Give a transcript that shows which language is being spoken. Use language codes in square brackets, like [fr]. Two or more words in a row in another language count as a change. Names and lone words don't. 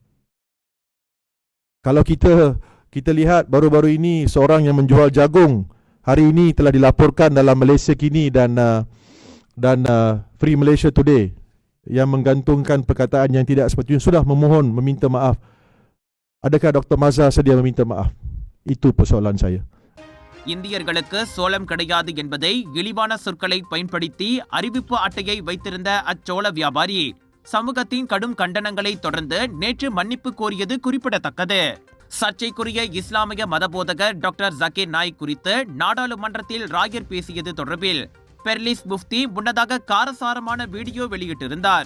[ms] Kalau kita lihat baru-baru ini seorang yang menjual jagung hari ini telah dilaporkan dalam Malaysia Kini dan Free Malaysia Today yang menggantungkan perkataan yang tidak sepatutnya, sudah memohon meminta maaf. Adakah Dr. Maza sedia meminta maaf? Itu persoalan saya. [ta] இந்தியர்களுக்கு சோளம் கிடையாது என்பதை இழிவான சொற்களை பயன்படுத்தி அறிவிப்பு அட்டையை வைத்திருந்த அச்சோள வியாபாரி சமூகத்தின் கடும் கண்டனங்களை தொடர்ந்து நேற்று மன்னிப்பு கோரியது குறிப்பிடத்தக்கது. சர்ச்சைக்குரிய இஸ்லாமிய மதபோதகர் டாக்டர் ஜக்கீர் நாயிக் குறித்து நாடாளுமன்றத்தில் ராயர் பேசியது தொடர்பில் பெர்லிஸ் முஃப்தி முன்னதாக காரசாரமான வீடியோ வெளியிட்டிருந்தார்.